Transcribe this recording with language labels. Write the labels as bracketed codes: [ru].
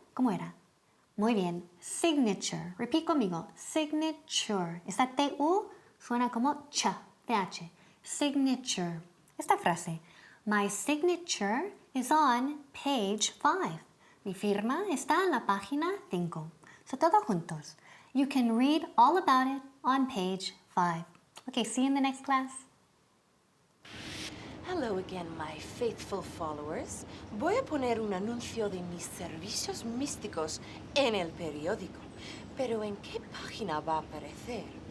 [es] ¿Cómo era? Muy bien. Signature. Repeat conmigo. Signature. Esta T-U suena como ch, TH. Signature. Esta frase. [en] My signature is on page 5. [es] Mi firma está en la página 5. So, todos juntos. [en] You can read all about it on page 5. Okay, see you in the next class. Hello again, my faithful followers. [es] Voy a poner un anuncio de mis servicios místicos en el periódico. Pero ¿en qué página va a aparecer?